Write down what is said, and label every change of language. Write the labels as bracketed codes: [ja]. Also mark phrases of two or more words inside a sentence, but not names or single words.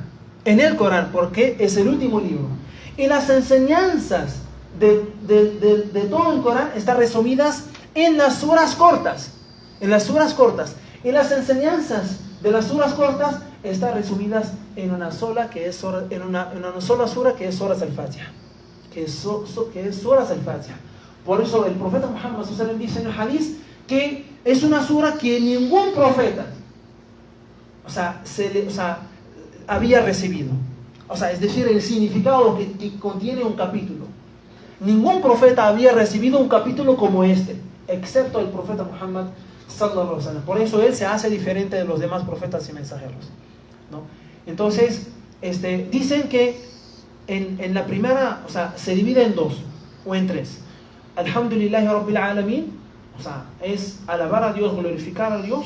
[es] En el Corán, porque es el último libro. Y las enseñanzas de todo el Corán están resumidas en las suras cortas. En las suras cortas. Y las enseñanzas de las suras cortas están resumidas en una sola, en una sola sura, que es Suras al-Fatiha. Que es Suras al-Fatiha. Por eso el profeta Muhammad [ar] صلى الله عليه وسلم [es] dice en el hadith que es una sura que ningún profeta había recibido. Es decir, el significado que contiene un capítulo. Ningún profeta había recibido un capítulo como este, excepto el profeta Muhammad [ar] صلى الله عليه وسلم. [es] Por eso él se hace diferente de los demás profetas y mensajeros, ¿no? Entonces, dicen que en la primera, se divide en dos o en tres. [ar] الحمد لله رب العالمين, [es] es alabar a Dios, glorificar a Dios.